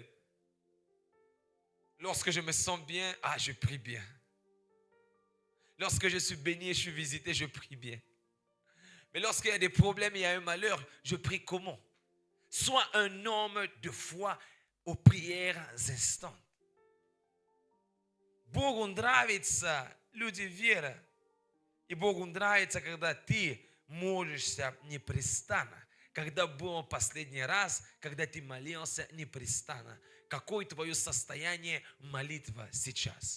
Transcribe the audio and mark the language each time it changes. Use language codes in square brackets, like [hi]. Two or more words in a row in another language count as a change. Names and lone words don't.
[fr] Lorsque je me sens bien, je prie bien. Lorsque je suis béni et je suis visité, je prie bien. Mais lorsqu'il y a des problèmes, il y a un malheur, je prie comment? Sois un homme de foi aux prières instantes. [ru] Богу нравится люди веры. И Богу нравится, когда ты молишься непрестанно. Когда был последний раз, когда ты молился непрестанно? Какое твое состояние молитва сейчас?